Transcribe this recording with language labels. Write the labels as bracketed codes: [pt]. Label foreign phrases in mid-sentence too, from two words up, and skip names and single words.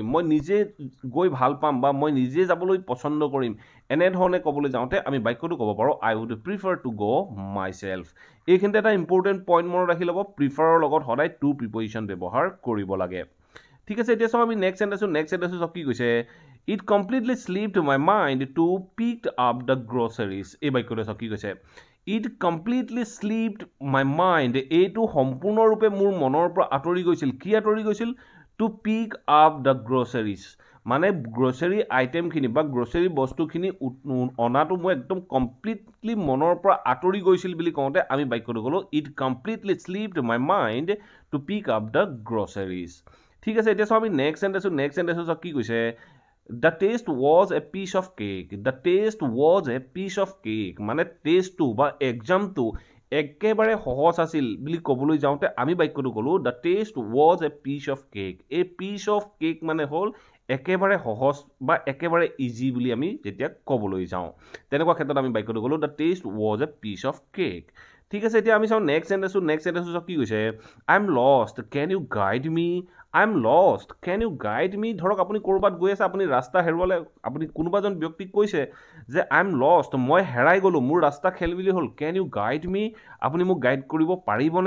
[as] মই নিজে গৈ ভাল পাম বা মই নিজে যাবলৈ পচন্দ কৰিম। এনেধৰণে ক'বলৈ যাওঁতে আমি বাক্যটো ক'ব পাৰোঁ [en] I would prefer to go myself. [as] এইখিনিতে এটা [en] important point [as] মনত ৰাখি ল'ব প্ৰিফাৰৰ লগত সদায় [en] to preposition [as] ব্যৱহাৰ কৰিব লাগে। ঠিক আছে, এতিয়া চাওঁ আমি [en] next sentence [as] চাওঁ কি কৈছে [en] It completely slipped my mind to pick up the groceries. [as] এই বাক্যটো চাওঁ কি কৈছে [en] It completely slipped my mind. [as] এইটো সম্পূৰ্ণৰূপে মোৰ মনৰ পৰা আঁতৰি গৈছিল। কি আঁতৰি গৈছিল [en] to pick up the groceries [as] মানে [en] grocery items [as] বা গ্ৰ'চাৰী বস্তুখিনি অনাটো মই একদম কমপ্লিটলি মনৰ পৰা আঁতৰি গৈছিল বুলি কওঁতে আমি বাক্যটো ক'লোঁ [en] It completely slipped my mind to pick up the groceries. [as] ঠিক আছে, এতিয়া চাওঁ আমি [en] next sentence [as] চাওঁ কি কৈছে [en] The taste was a piece of cake. The taste was a piece of cake [as] মানে টেষ্টটো বা এক্সামটো একেবাৰে সহজ আছিল বুলি ক'বলৈ যাওঁতে আমি বাক্যটো ক'লোঁ [en] The taste was a piece of cake. [as] এই [en] piece of cake [as] মানে হ'ল একেবাৰে সহজ বা একেবাৰে ইজি বুলি আমি যেতিয়া ক'বলৈ যাওঁ তেনেকুৱা ক্ষেত্ৰত আমি বাক্যটো ক'লোঁ [en] The taste was a piece of cake. [as] ঠিক আছে, এতিয়া আমি চাওঁ [en] next sentence [as] চাওঁ কি কৈছে [en] I am lost can you guide me. I am lost can you guide me. [as] ধৰক আপুনি ক'ৰবাত গৈ আছে আপুনি ৰাস্তা হেৰুৱালে আপুনি কোনোবা এজন ব্যক্তিক কৈছে যে [en] I am lost [as] মই হেৰাই গ'লোঁ মোৰ ৰাস্তা খেলিমেলি হ'ল [en] can you guide me [as] আপুনি মোক গাইড কৰিব পাৰিবনে।